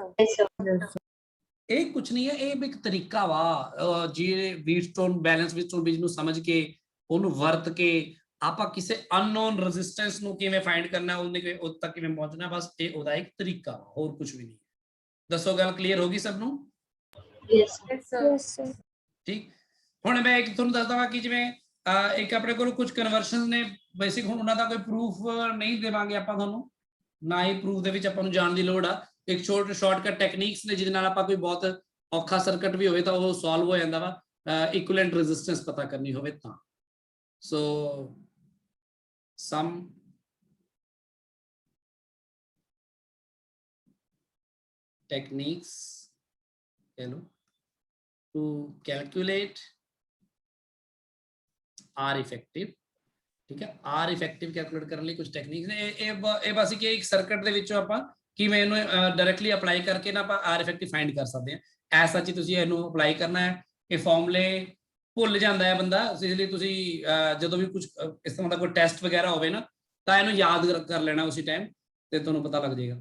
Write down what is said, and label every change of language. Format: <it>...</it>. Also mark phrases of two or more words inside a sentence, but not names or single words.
<pa>ਇਹ ਕੁਝ ਨਹੀਂ ਹੈ, ਇਹ ਇੱਕ ਤਰੀਕਾ ਵਾ ਜਿਹੜੇ</pa> <en>Wheatstone balance Wheatstone bridge</en> <pa>ਨੂੰ ਸਮਝ ਕੇ ਉਹਨੂੰ ਵਰਤ ਕੇ ਆਪਾਂ ਕਿਸੇ</pa> <en>unknown resistance</en> <pa>ਨੂੰ ਕਿਵੇਂ ਫਾਈਂਡ ਕਰਨਾ, ਉਹਨੇ ਉਦ ਤੱਕ ਕਿਵੇਂ ਪਹੁੰਚਣਾ, ਬਸ ਇਹ ਉਹਦਾ ਇੱਕ ਤਰੀਕਾ ਵਾ, ਹੋਰ ਕੁਝ ਵੀ ਨਹੀਂ। ਦੱਸੋ ਗੱਲ ਕਲੀਅਰ ਹੋ ਗਈ ਸਭ ਨੂੰ?</pa> <en>Yes, sir. Yes, sir.</en> <pa>ਠੀਕ। ਹੁਣ ਮੈਂ ਇੱਕ ਤੁਹਾਨੂੰ ਦੱਸਦਾ ਹਾਂ ਕਿ ਜਿਵੇਂ ਇੱਕ ਆਪਣੇ ਕੋਲ ਕੁਝ ਕਨਵਰਸ਼ਨ ਨੇ ਬੇਸਿਕ, ਹੁਣ ਉਹਨਾਂ ਦਾ ਕੋਈ ਪ੍ਰੂਫ ਨਹੀਂ ਦੇਵਾਂਗੇ ਆਪਾਂ ਤੁਹਾਨੂੰ, ਨਾ ਹੀ ਪ੍ਰੂਫ ਦੇ ਵਿੱਚ ਆਪਾਂ ਨੂੰ ਜਾਣ ਦੀ ਲੋੜ ਆ। ਇੱਕ</pa> <en>shortcut techniques</en> <pa>ਨੇ ਜਿਹਦੇ ਨਾਲ ਆਪਾਂ ਕੋਈ ਬਹੁਤ ਔਖਾ ਸਰਕਟ ਵੀ ਹੋਵੇ ਤਾਂ ਉਹ ਸੋਲਵ ਹੋ ਜਾਂਦਾ ਵਾ,</pa> <en>equivalent resistance</en> <pa>ਪਤਾ ਕਰਨੀ ਹੋਵੇ ਤਾਂ।</pa> <en>so some techniques to calculate R effective।</en> <pa>ਠੀਕ ਹੈ,</pa> <en>R effective calculate</en> <pa>ਕਰਨ ਲਈ ਕੁਝ ਟੈਕਨੀਕਸ ਨੇ। ਇਹ ਬਸ ਕਿ ਇੱਕ ਸਰਕਟ ਦੇ ਵਿੱਚੋਂ ਆਪਾਂ ਕਿਵੇਂ ਇਹਨੂੰ ਡਾਇਰੈਕਟਲੀ ਅਪਲਾਈ ਕਰਕੇ ਨਾ ਆਪਾਂ</pa> <en>R effective find</en> <pa>ਕਰ ਸਕਦੇ ਹਾਂ। ਐਸ ਸੱਚ ਹੀ ਤੁਸੀਂ ਇਹਨੂੰ ਅਪਲਾਈ ਕਰਨਾ ਹੈ। ਇਹ ਫਾਰਮੂਲੇ ਭੁੱਲ ਜਾਂਦਾ ਹੈ ਬੰਦਾ, ਇਸ ਲਈ ਤੁਸੀਂ ਜਦੋਂ ਵੀ ਕੁਝ ਇਸ ਤਰ੍ਹਾਂ ਦਾ ਕੋਈ ਟੈਸਟ ਵਗੈਰਾ ਹੋਵੇ ਨਾ, ਤਾਂ ਇਹਨੂੰ ਯਾਦ ਕਰ ਲੈਣਾ ਉਸੇ ਟਾਈਮ ਤੇ ਤੁਹਾਨੂੰ ਪਤਾ ਲੱਗ ਜਾਏਗਾ।</pa>